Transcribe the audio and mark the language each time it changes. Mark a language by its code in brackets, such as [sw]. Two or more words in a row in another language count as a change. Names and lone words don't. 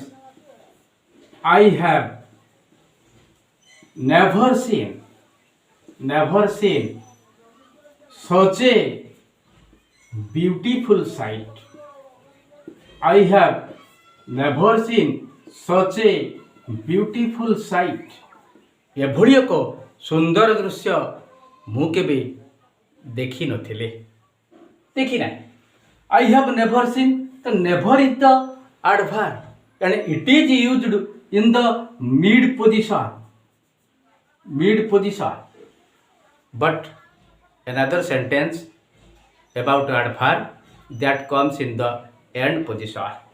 [en] I have never seen such a beautiful sight. I have never seen such a beautiful sight. [or] एभଳି ଏକ ସୁନ୍ଦର ଦୃଶ୍ୟ ମୁଁ କେବେ ଦେଖି ନଥିଲି. ଦେଖି ନାହିଁ. [en] I have never seen. The never is the adverb and it is used in the mid position. Mid position. But another sentence about adverb that comes in the end position.